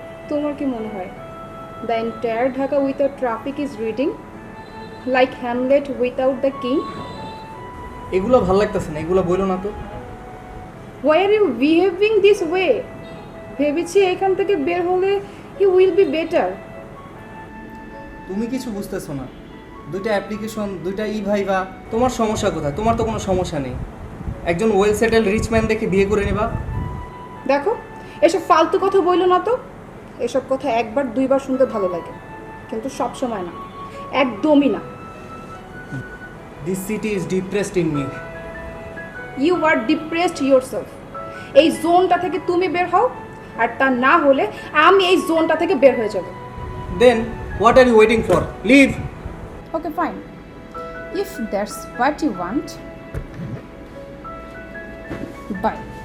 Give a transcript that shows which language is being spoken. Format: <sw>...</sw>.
<bn>তোমার কি মনে হয়</bn> <en>the entire Dhaka without traffic is reading like Hamlet without the king?</en> <bn>এগুলো ভালো লাগতেছে না, এগুলো বইলো না তো।</bn> <en>Why are you behaving this way?</en> <bn>ভেবেছি এখান থেকে বের হলে</bn> <en>you will be better.</en> <bn>তুমি কিছু বুঝতেছো না। দুইটা অ্যাপ্লিকেশন, দুইটা ভাইভা, তোমার সমস্যা কোথায়? তোমার তো কোনো সমস্যা নেই। একজন</bn> <en>well settle rich man</en> <bn>দেখে বিয়ে করে নেবা। দেখো, এসব ফালতু কথা বইলো না তো। এসব কথা একবার দুইবার শুনতে ভালো লাগে, কিন্তু সব সময় না, একদমই না।</bn> <en>This city is depressed in me. You are depressed yourself.</en> <bn>এই জোনটা থেকে তুমি বের হও, আর তা না হলে আমি এই জোনটা থেকে বের হয়ে যাব।</bn> <en>Then what are you waiting for? Leave. Okay fine, If that's what you want, bye.</en>